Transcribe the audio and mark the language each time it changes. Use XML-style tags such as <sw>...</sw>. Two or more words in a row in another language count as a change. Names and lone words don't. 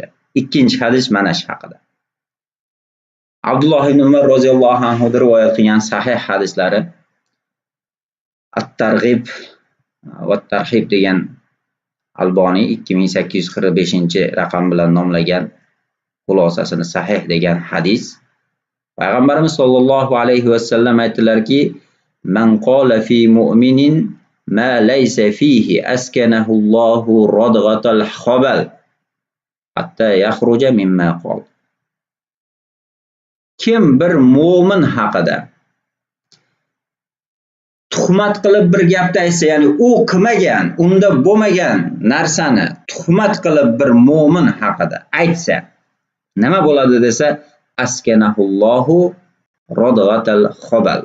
<uz>Ikkinchi hadis mana shu haqida. Abdulloh ibn Umar</uz> <ar>رضي الله عنه</ar> <uz>rivoyat qilgan sahih hadislari At-Targ'ib va At-Tarhib degan Alboniy 2845-raqam bilan nomlagan xulosasini sahih degan hadis. Payg'ambarimiz</uz> <ar>صلى الله عليه وسلم</ar> <uz>aytdilarki:</uz> <ar>"من قال في مؤمن ما ليس فيه أسكنه الله ردغة الخبال حتى يخرج مما قال."</ar> <uz>Kim bir mu'min haqida tuhmat qilib bir gapni aytsa, ya'ni u qilmagan, unda bo'lmagan narsani tuhmat qilib bir mu'min haqida aytsa, nima bo'ladi desa,</uz> <ar>أسكنه الله ردغة الخبال.</ar>